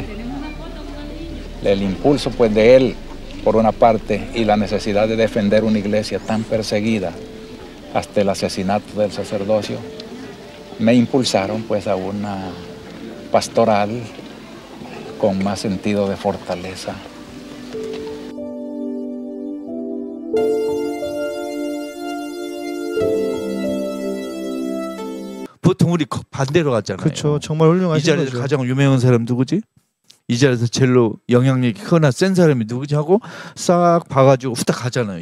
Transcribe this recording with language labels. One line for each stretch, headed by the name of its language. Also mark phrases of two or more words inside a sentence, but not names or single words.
Spanish: El impulso pues de él, por una parte, y la necesidad de defender una iglesia tan perseguida hasta el asesinato del sacerdocio, me impulsaron pues a una pastoral con más sentido de fortaleza.
Korean: 보통 우리 반대로 갔잖아요. 그렇죠. 정말 훌륭하신 이 자리에서 거죠. 가장 유명한 사람 누구지? 이 자리에서 제일로 영향력이 크거나 센 사람이 누구지 하고 싹 봐가지고 후딱 가잖아요.